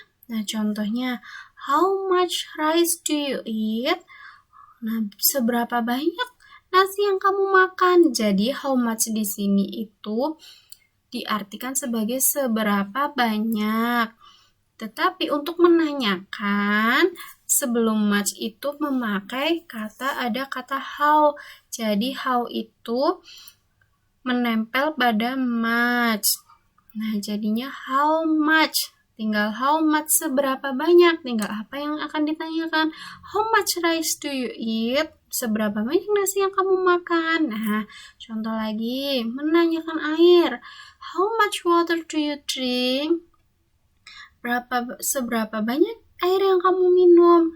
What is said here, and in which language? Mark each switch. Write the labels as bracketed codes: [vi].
[id] Nah, contohnya [en] how much rice do you eat? [id] Nah, seberapa banyak nasi yang kamu makan? Jadi how much di sini itu diartikan sebagai seberapa banyak. Tetapi untuk menanyakan sebelum much itu memakai ada kata how. Jadi how itu menempel pada much. Nah, jadinya how much. Tinggal how much seberapa banyak. Tinggal apa yang akan ditanyakan. [en] How much rice do you eat? [id] Seberapa banyak nasi yang kamu makan? Nah, contoh lagi. Menanyakan air. [en] How much water do you drink? [id] Seberapa banyak air yang kamu minum?